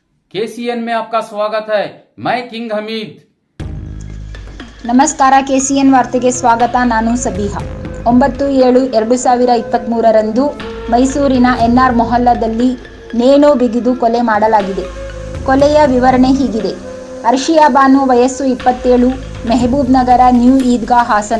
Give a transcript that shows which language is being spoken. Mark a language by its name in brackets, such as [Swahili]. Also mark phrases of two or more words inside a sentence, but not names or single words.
[Hindi] KCN में आपका स्वागत है। मैं किंग हमीद। [Kannada] ನಮಸ್ಕಾರ KCN ವಾರ್ತೆಗೆ ಸ್ವಾಗತ. ನಾನು ಸಬಿಹಾ. 9/7/2023 ಮೈಸೂರಿನ NR ಮೊಹಲ್ಲಾದಲ್ಲಿ ನೇಣು ಬಿಗಿದು ಕೊಲೆ ಮಾಡಲಾಗಿದೆ. ಕೊಲೆಯ ವಿವರಣೆ ಹೀಗಿದೆ. ಅರ್ಷಿಯಾ ಬಾನು ವಯಸ್ಸು 27, ಮೆಹಬೂಬ್ ನಗರ, ನ್ಯೂ ಈದ್ಗಾ, ಹಾಸನ.